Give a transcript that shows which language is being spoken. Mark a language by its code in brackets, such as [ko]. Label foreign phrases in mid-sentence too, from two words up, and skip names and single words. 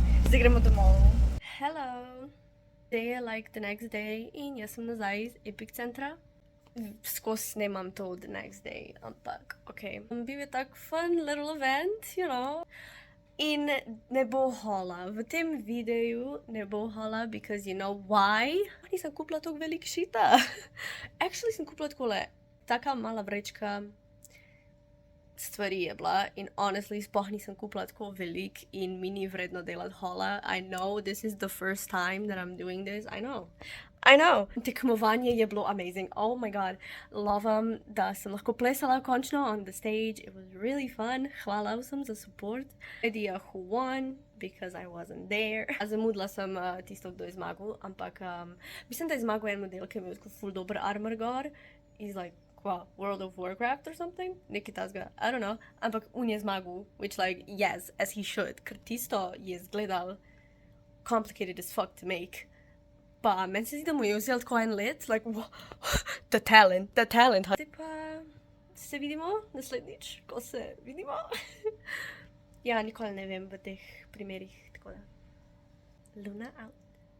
[sl] Zdaj gremo domov. [en] Hello. Today [sl] je [en] like the next day [sl] in jaz sem nazaj iz Epic centra. Skozi snemam [en] to the next day, [sl] ampak ok. Bil je tak [en] fun little event, you know. [sl] In ne bo hola. V tem videu ne bo hola, [en] because you know why? [sl] Nisem kupila toliko velik šita. Actually sem kupila takole, taka mala vrečka stvari je bila in honestly sploh nisem kupila tako velik in mi ni vredno delati hola. [en] I know this is the first time that I'm doing this. I know. [sl] Tekmovanje je bilo [en] amazing. Oh my god. [sl] Lovam, da sem lahko plesala končno [en] on the stage. It was really fun. [sl] Hvala vsem za support. [en] Idea who won, because I wasn't there. [sl] Zamudila sem tisto, kdo je zmagal, ampak mislim, da je zmagal en model, ki je imel ful dober armor gor. [en] He's like, wow, World of Warcraft or something? [sl] Nekaj tasga, [en] I don't know. [sl] Ampak on je zmagal, [en] which like, yes, as he should. [sl] Ker tisto je izgledal [en] complicated as fuck to make. [sl] Pa meni se zdi, da mu je vzel tako en let, [en] like, wow, the talent. [sl] Zdaj pa se vidimo naslednjič, ko se vidimo. Ja, nikoli ne vem v teh primerih, tako da. [en] Luna out.